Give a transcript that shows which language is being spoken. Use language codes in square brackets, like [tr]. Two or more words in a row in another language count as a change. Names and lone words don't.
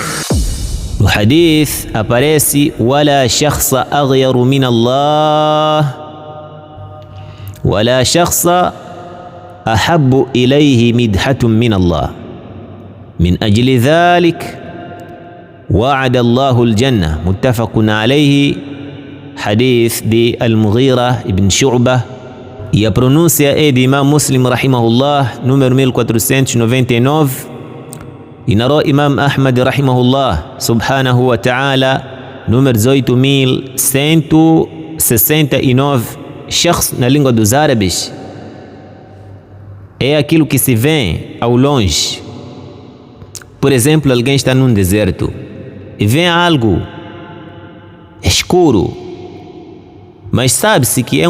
[ar] الحديث aparece ولا شخص أغير من الله ولا شخص أحب إليه مدحة من الله من أجل ذلك وعد الله الجنة متفق عليه. حديث دي المغيرة ابن شعبة [pt] e a pronúncia é de Imam Muslim rahimahullah, número 1499, e narrou Imam Ahmad [ar] rahimahullah subhanahu wa ta'ala, [pt] número 1869. Shakhs na língua dos árabes é aquilo que se vê ao longe. Por exemplo, alguém está num deserto e vê algo escuro, mas sabe-se que é